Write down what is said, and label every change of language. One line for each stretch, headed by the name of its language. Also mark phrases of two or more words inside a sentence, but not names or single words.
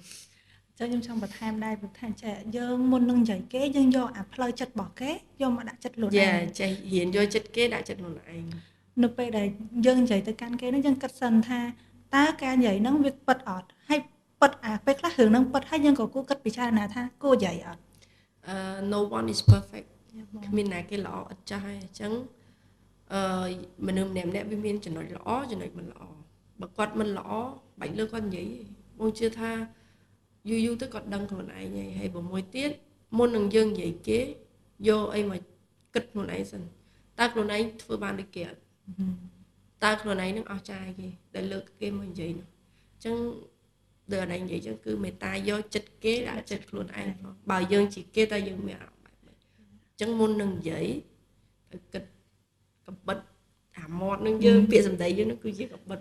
Khmer: ចឹងខ្ញុំចង់បន្ថែមដែរបន្ថែមចាយើងមុននឹងនិយាយគេយើងយកអាផ្លូវចិត្តរបស់គេយកមកដាក់ចិត្តខ្លួនឯ យ៉ា ង ចេះរៀនយកចិត្តគេដាក់ចិត្តខ្លួនឯង នៅពេលដែលយើងនិយាយទៅកាន់គេហ្នឹងយើងគិតសិនថាតើការនិយាយហ្នឹងវាពិតអត់ហើយពិតអាពេលខ្លះរឿងហ្នឹងពិតហើយយើងក៏គួរគិតពិចារណាថាគួរនិយាយអត់
English: no one is perfect
Khmer: គ្មានណាគេល្អឥតចាស់ហើយអញ្ចឹងមនុស្សម្នាក់ៗវាមានចំណុចល្អចំណុចមិនល្អបើគាត់មិនល្អបាច់លើគាត់និយាយទេ បងជឿថាយូរទៅគាត់ដឹងខ្លួនឯងហើយបើមួយទៀតមុននឹងយើងនិយាយគេយកអីមកគិតខ្លួនឯងសិនតើខ្លួនឯងធ្វើបានដូចគេអត់តើខ្លួនឯងនឹងអស់ចាយគេដែលលើកគេមកនិយាយនោះអញ្ចឹងដល់អីនិយាយអញ្ចឹងគឺមេត្តាយកចិត្តគេដាក់ចិត្តខ្លួនឯងផងបើយើងជាគេតើយើងមានអារម្មណ៍បែបម៉េចអញ្ចឹងមុននឹងនិយាយត្រូវគិតកំបិតអាមាត់នឹងយើងពាក្យសម្ដីយើងនឹងគឺជាកំបិត